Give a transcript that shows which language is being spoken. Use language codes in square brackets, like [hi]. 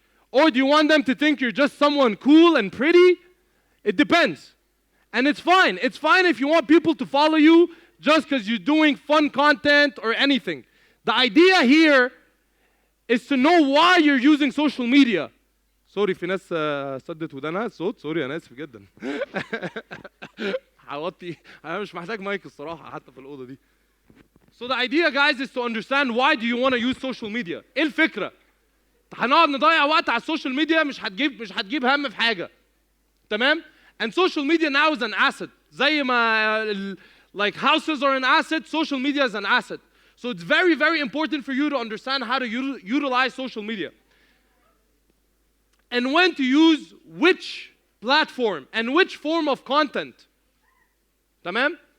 [en] Or do you want them to think you're just someone cool and pretty? It depends. And it's fine. It's fine if you want people to follow you just because you're doing fun content or anything. The idea here is to know why you're using social media. [ar] سوري في ناس سدت ودانها الصوت سوري انا اسف جدا حوطي انا مش محتاج مايك الصراحه حتى في الاوضه دي. [en] So the idea guys is to understand why do you want to use social media. [ar] ايه الفكره؟ هنقعد نضيع وقت على السوشيال ميديا مش هتجيب هم في حاجه. [en] تمام؟ And social media now is an asset. [ar] زي ما [en] like houses are an asset, social media is an asset. So it's very very important for you to understand how to utilize social media. And when to use which platform and which form of content. Tamam?